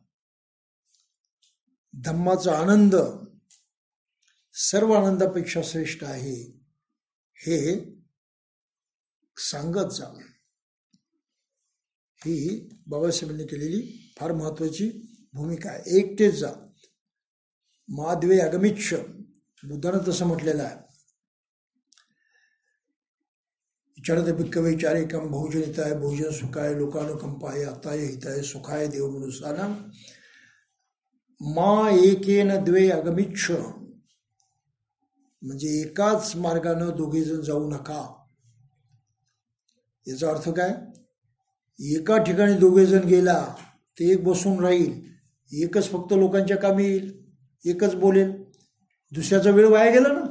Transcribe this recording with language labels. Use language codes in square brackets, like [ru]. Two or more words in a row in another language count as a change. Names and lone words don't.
[mr] धम्माचा आनंद सर्व आनंदापेक्षा श्रेष्ठ आहे हे सांगत जा. ही बाबासाहेबांनी केलेली फार महत्वाची भूमिका आहे. एकटेच जा. [pi] माद्वे अगमिच्छ, [mr] बुद्धानं तसं म्हटलेलं आहे. [pi] विचारत भिक्खवेचारेकम बहुजन हिताय बहुजन सुखाय लोकानुकंपाय आताय हिताय सुखाय देव मनुष्यानां मा एकेन द्वे अगमिच्छ, [mr] म्हणजे एकाच मार्गानं दोघे जण जाऊ नका. याचा अर्थ काय? एका ठिकाणी दोघे जण गेला ते एक बसून राहील, एकच फक्त लोकांच्या कामी येईल, एकच बोलेल, दुसऱ्याचा वेळ वाया गेला ना.